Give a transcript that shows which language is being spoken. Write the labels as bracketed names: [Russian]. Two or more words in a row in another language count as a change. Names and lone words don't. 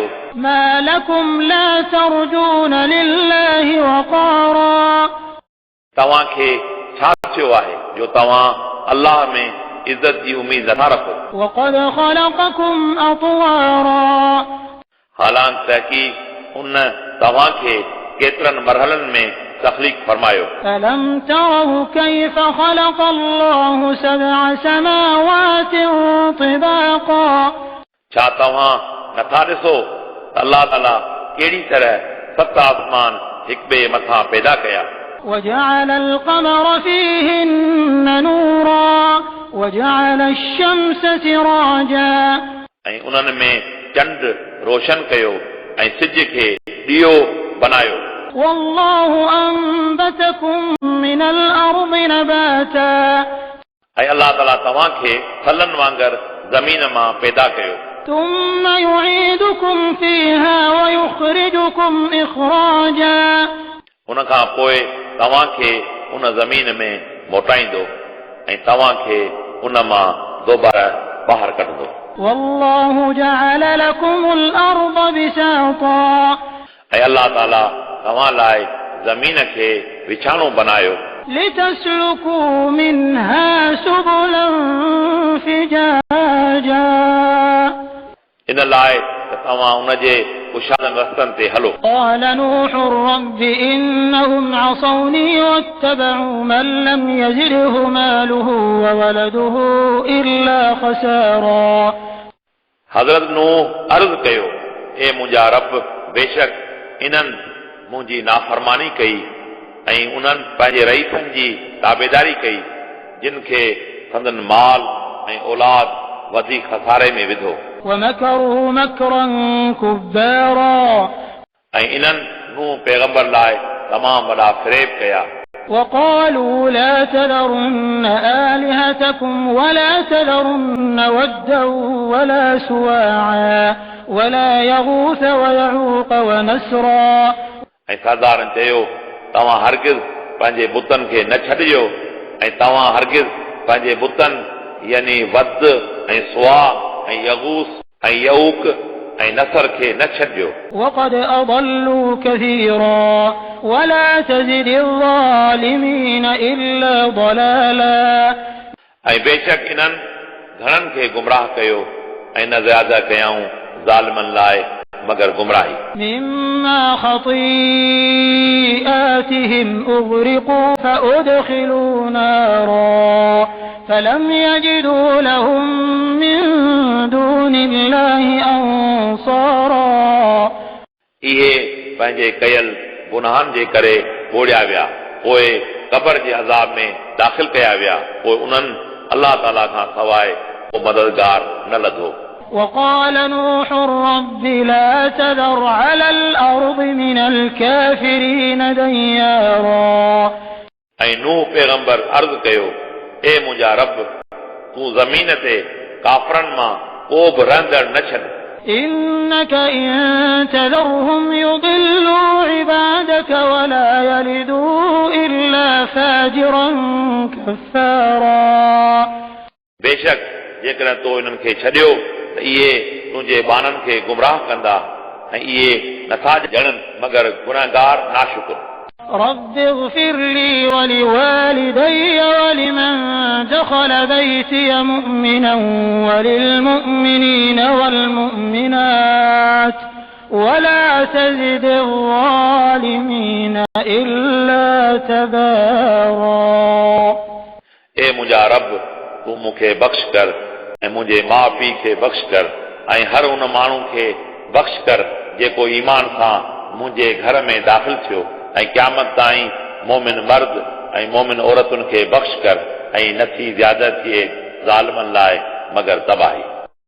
[Arabic] ما لكم لا ترجون لله وقارا [Sindhi] तव्हांखे छा थियो आहे जो तव्हां अल्लाह में इज़त जी उमीद नथा रखो। [Arabic] وقد خلقكم أطوارا [Sindhi] हालांकि तहक़ीक़ उन तव्हांखे केतिरनि मरहलनि में तख़लीक़ फरमायो। [Arabic] ألم تروا كيف خلق الله سبع سماوات طباقا [Sindhi] छा तव्हां नथा ॾिसो त अल्लाह ताला कहिड़ी तरह 7 आसमान हिक ॿिए मथां पैदा कया। [Arabic] وجعل القمر فيهن نورا وجعل الشمس سراجا [Sindhi] ऐं उन्हनि में चंड रोशन कयो ऐं सिज खे ॾीओ बनायो। [Arabic] والله أنبتكم من الأرض نباتا [Sindhi] ऐं अल्लाह ताला तव्हांखे फलनि वांगुरु ज़मीन मां पैदा कयो। [Arabic] ثم يعيدكم فيها ويخرجكم إخراجا [Sindhi] उन खां पोइ तव्हांखे उन ज़मीन में मोटाईंदो ऐं तव्हांखे उन मां दोबारा ॿाहिरि कढंदो। [Arabic] والله جعل لكم الأرض بساطا [Sindhi] ऐं अलाह ताला तव्हां लाइ ज़मीन खे विछाणो बनायो [Arabic] لتسلكوا منها سبلا فجاجا [Sindhi] इन लाइ त तव्हां उन जे कुशादनि रस्तनि ते हलो। [Arabic] قال نوح رب إنهم عصوني واتبعوا من لم يزده ماله وولده إلا خسارا [Sindhi] हज़रत नूह अर्ज़ कयो, ए मुंहिंजा रब, बेशक इन्हनि मुंहिंजी नाफ़रमानी कई ऐं उन्हनि पंहिंजे रईसनि जी ताबेदारी कई जिन खे संदन माल ऐं औलाद वधीक खसारे में विधो। [Arabic] ومكروا مكرا كبارا [Sindhi] ऐं इन्हनि नूह पैगंबर लाइ तमामु वॾा फ़रेब कया। [Arabic] وقالوا لا تذرن آلهتكم ولا تذرن ودا ولا سواعا ولا يغوث ويعوق ونسرا [Sindhi] ऐं सरदारनि चयो, तव्हां हरगिज़ पंहिंजे बुतनि खे न छॾिजो ऐं तव्हां हरगिज़ पंहिंजे बुतनि यानी वद ऐं सुआ ऐं यगूस ऐं यऊक ऐं नसर खे न छॾिजो। [Arabic] وقد أضلوا كثيرا ولا تزد الظالمين إلا ضلالا [Sindhi] ऐं बेशक इन्हनि घणनि खे गुमराह कयो ऐं न ज़्यादा कयाऊं ज़ालिमनि लाइ मगर गुमराही। [Arabic] مما خطيئاتهم أغرقوا فأدخلوا نارا فلم يجدوا لهم من دون الله أنصارا [Sindhi] इहे पंहिंजे कयल गुनाहनि जे करे ॿोड़िया विया, पोइ क़बर जे अज़ाब में दाख़िल कया विया, पोइ उन्हनि अलाह ताला खां सवाइ को मददगार न लधो। [Arabic] وقال نوح رب لا تذر على الأرض من الكافرين ديارا [Sindhi] ऐं नूह पैगंबर अर्ज़ कयो, ए मुंहिंजा रब, तूं ज़मीन ते काफ़रनि मां को बि रहंदड़ न छॾ। [Arabic] إنك إن تذرهم يضلوا عبادك ولا يلدوا إلا فاجرا كفارا [Sindhi] बेशक जेकॾहिं तो इन्हनि खे छॾियो त इहे तुंहिंजे बाननि खे गुमराह कंदा ऐं इहे नथा ॼणनि मगर गुनाहगार नाशुक्र। [Arabic] رب اغفر لي ولوالدي ولمن دخل بيتي مؤمنا وللمؤمنين والمؤمنات ولا تزد الظالمين إلا تبارا [Sindhi] ए मुंहिंजा रब, तूं मूंखे बख़्श कर ऐं मुंहिंजे माउ पीउ खे बख़्श कर ऐं हर उन माण्हू खे बख़्श कर जेको ईमान सां मुंहिंजे घर में दाख़िल थियो ऐं क़यामत ताईं मोमिन मर्द ऐं मोमिन औरतुनि खे बख़्श कर ऐं नथी ज़्यादा थिए ज़ालिमनि लाइ मगर तबाही।